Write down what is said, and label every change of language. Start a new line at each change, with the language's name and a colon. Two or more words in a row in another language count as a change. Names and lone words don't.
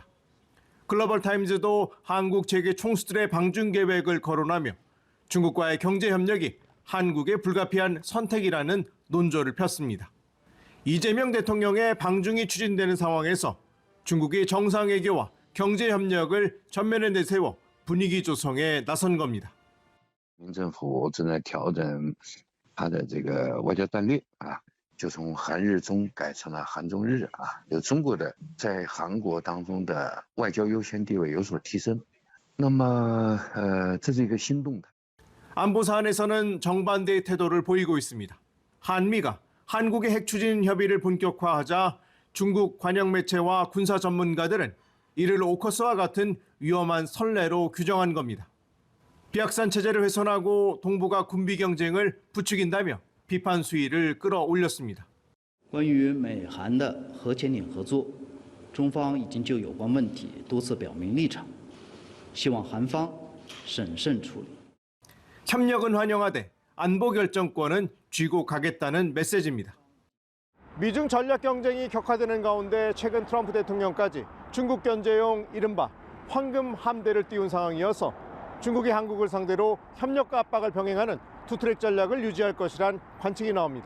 Korean: 글로벌 타임즈도 한국 재계 총수들의 방중 계획을 거론하며 중국과의 경제 협력이 한국의 불가피한 선택이라는 논조를 폈습니다. 이재명 대통령의 방중이 추진되는 상황에서 중국이 정상외교와 경제 협력을 전면에 내세워 분위기 조성에 나선 겁니다.
Chinese: 民政府正在调整它的这个外交战略就从韩日中改成了韩中日有中国的在韩国当中的外交优先地位有所提升。那么这是一个新动态。
Korean: 안보 사안에서는 정반대의 태도를 보이고 있습니다. 한미가 한국의 핵 추진 협의를 본격화하자 중국 관영 매체와 군사 전문가들은 이를 오커스와 같은 위험한 선례로 규정한 겁니다. 비확산 체제를 훼손하고 동북아 군비 경쟁을 부추긴다며 비판 수위를 끌어올렸습니다.
Chinese: 关于美韩的核潜艇合作，中方已经就有关问题多次表明立场，希望韩方审慎处理。
Korean: 협력은 환영하되 안보 결정권은 쥐고 가겠다는 메시지입니다. 미중 전략 경쟁이 격화되는 가운데 최근 트럼프 대통령까지 중국 견제용 이른바 황금 함대를 띄운 상황이어서 중국이 한국을 상대로 협력과 압박을 병행하는 투트랙 전략을 유지할 것이란 관측이 나옵니다.